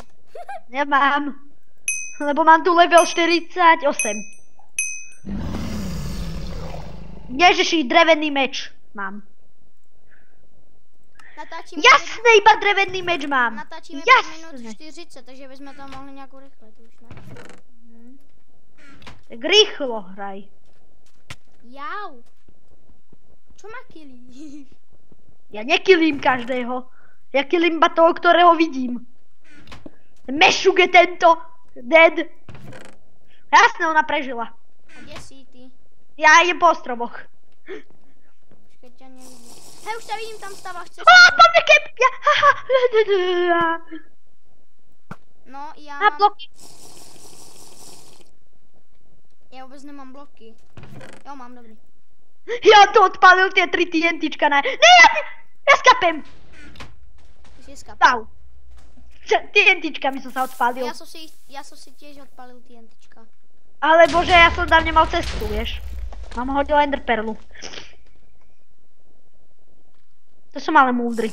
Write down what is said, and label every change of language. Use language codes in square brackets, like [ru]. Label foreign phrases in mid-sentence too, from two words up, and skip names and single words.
[sk] Nemám. Lebo mám tu level 48. Ježiši, drevený meč mám. [cs] Natáčíme [sk] Jasné, iba drevený meč mám. [cs] Natáčíme 5 minut 40, takže bychom to mohli nějak urychlit už, ne? [sk] Tak rýchlo hraj. Jau. Čo ma kilíš? Ja nekilím každého. Ja kilím iba toho, ktorého vidím. Mešuk je tento. Dead. Jasné, ona prežila. A kde si ty? Ja idem po ostrovoch. Počkej, ťa nevidím. Hej, už ťa vidím, tam stávaš cestu. Poďme kep. [cs] No, já Na mám... bloky. Já vůbec nemám bloky. Jo, mám, dobrý. [sk] Ja tu odpálil tie 3 TNTčka, ne. Ne, ja skapem. Ty si skapal. Pau. TNTčkami som sa odpálil. Já som si tiež odpalil TNTčka. Ale bože, ja som tam nemal cestu, vieš. Mám hodil Ender Perlu. To som ale múdry.